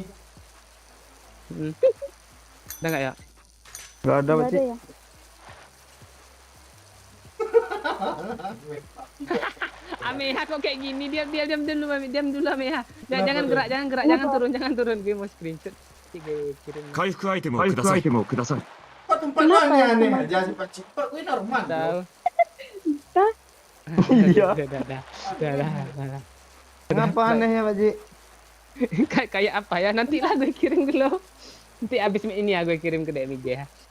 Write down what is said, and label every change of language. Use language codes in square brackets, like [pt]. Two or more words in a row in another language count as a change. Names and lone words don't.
[id] Hmm. Ada nggak ya? Gak ada, Nggak Pakcik. ada ya. Ameha kok kayak gini, diam dulu, Mami. Diam dulu, Ameha. Kenapa Jangan tuh? gerak, jangan turun. Gue mau screenshot. Gue kirim. [ja] 回復アイテムをください。 [id] Kok tempat lu Kenapa? aneh-aneh aja sih Pakcik? Tempat gue normal Tahu. loh. Entah. Iya. Udah. Kenapa aneh ya, Pakcik? Kayak apa ya? Nanti lah gue kirim dulu. Nanti abis ini ya gue kirim ke DMG ya.